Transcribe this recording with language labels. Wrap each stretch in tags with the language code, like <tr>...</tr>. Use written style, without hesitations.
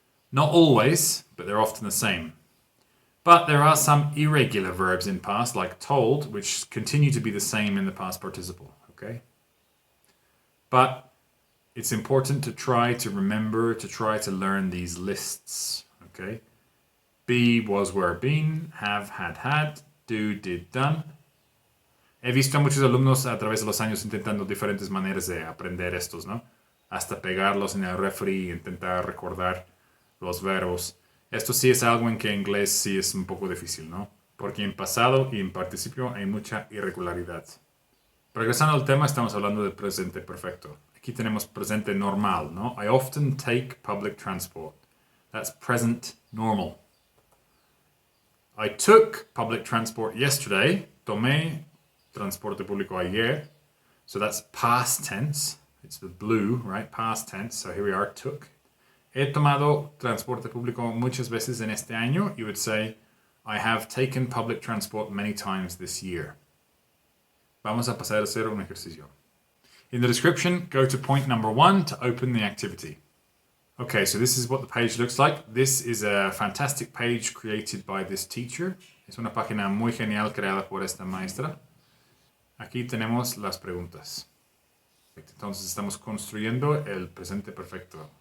<en>Not always, but they're often the same. But there are some irregular verbs in past, like told, which continue to be the same in the past participle, okay? But it's important to try to remember, to try to learn these lists, okay? Be, was, were, been, have, had, do, did, done.</en> <es>He visto a muchos alumnos a través de los años intentando diferentes maneras de aprender estos, ¿no? Hasta pegarlos en el refri e intentar recordar los verbos. Esto sí es algo en que en inglés sí es un poco difícil, ¿no? Porque en pasado y en participio hay mucha irregularidad. Regresando al tema, estamos hablando del presente perfecto. Aquí tenemos presente normal, ¿no?</es> <en>I often take public transport. That's present normal. I took public transport yesterday.</en> <es>Tomé transporte público ayer.</es> <en>So that's past tense. It's the blue, right? Past tense. So here we are, took.</en> <es>He tomado transporte público muchas veces en este año.</es> <en>You would say, I have taken public transport many times this year.</en> <es>Vamos a pasar a hacer un ejercicio.</es> <en>In the description, go to point number 1 to open the activity. Okay, so this is what the page looks like. This is a fantastic page created by this teacher.</en> <es>Es una página muy genial creada por esta maestra. Aquí tenemos las preguntas. Entonces estamos construyendo el presente perfecto.</es>